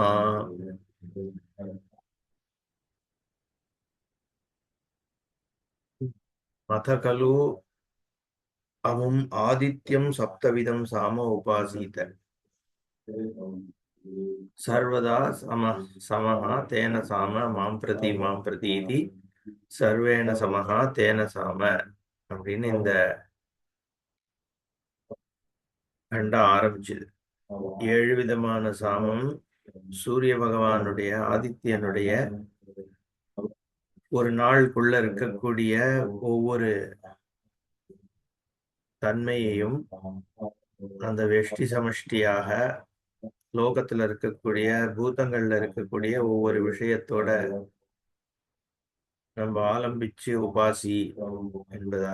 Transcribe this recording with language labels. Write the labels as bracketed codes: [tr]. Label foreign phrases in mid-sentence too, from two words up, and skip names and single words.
[sa] अथ खलु अमुम् आदित्यं सप्तविधं साम उपासीत सर्वदा समः तेन साम मां प्रति इति सर्वेण समः तेन साम [ta] அப்படின்னு இந்த கண்ட ஆரம்பிச்சது. 7 விதமான சாமம் சூரிய பகவானுடைய ஆதித்யனுடைய ஒரு நாளுக்குள்ள இருக்கக்கூடிய ஒவ்வொரு தன்மையையும் அந்த வெஷ்டி சமஷ்டியாக லோகத்துல இருக்கக்கூடிய பூதங்கள்ல இருக்கக்கூடிய ஒவ்வொரு விஷயத்தோட நம்ம ஆலம்பிச்சு உபாசி என்பதாக.